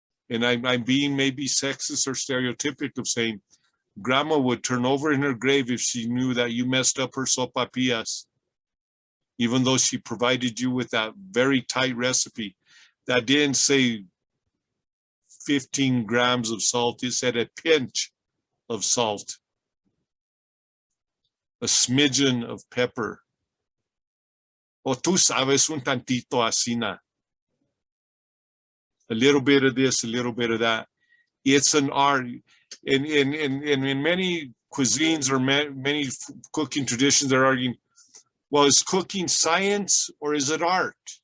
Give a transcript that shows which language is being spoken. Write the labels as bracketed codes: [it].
[en] And I'm being maybe sexist or stereotypic of saying, grandma would turn over in her grave if she knew that you messed up her sopapillas, even though she provided you with that very tight recipe that didn't say 15 grams of salt, it said a pinch of salt, a smidgen of pepper. [es] O tú sabes un tantito así na. [en] A little bit of this, a little bit of that. It's an art. In many cuisines or many cooking traditions, they're arguing, well, is cooking science or is it art?